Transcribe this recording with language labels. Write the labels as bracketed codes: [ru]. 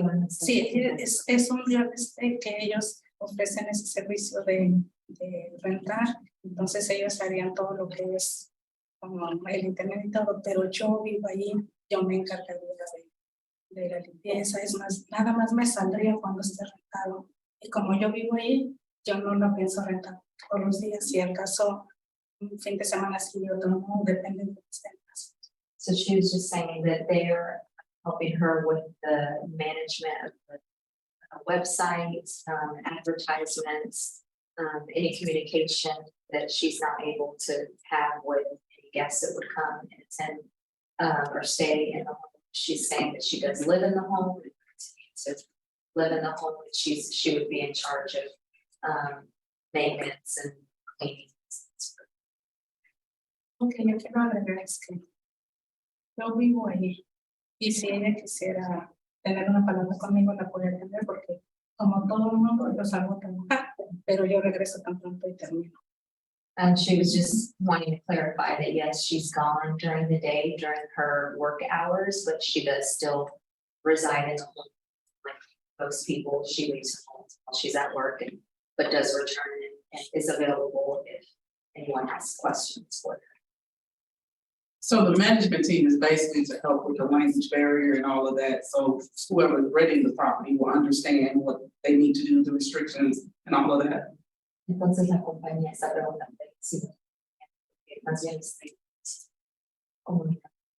[es] Sí, es un real estate que ellos ofrecen ese servicio de rentar, entonces ellos harían todo lo que es como el internet y todo, pero yo vivo allí, yo me encargaría de la limpieza, es más, nada más me saldría cuando esté rentado, y como yo vivo ahí, yo no lo pienso rentar todos los días, si al caso un fin de semana sí y otro no, depende de los temas. [en] So she was just saying that they're helping her with the management of the website, advertisements, any communication that she's not able to have with any guests that would come and attend or stay in the home. She's saying that she does live in the home, and continues to live in the home, and she would be in charge of maintenance and cleaning. [es] Ok, yo quiero agregar es que yo vivo ahí y si ella quisiera tener una palabra conmigo la puede tener porque como todo el mundo yo salgo a trabajar, pero yo regreso tan pronto y termino. [en] And she was just wanting to clarify that yes, she's gone during the day during her work hours, but she does still reside in the home. Like most people, she leaves home while she's at work and but does return and is available if anyone has questions for her. So the management team is basically to help with the language barrier and all of that, so whoever is renting the property will understand what they need to do, the restrictions and all of that. [es] Entonces la compañía está preguntando si más bien comunicar.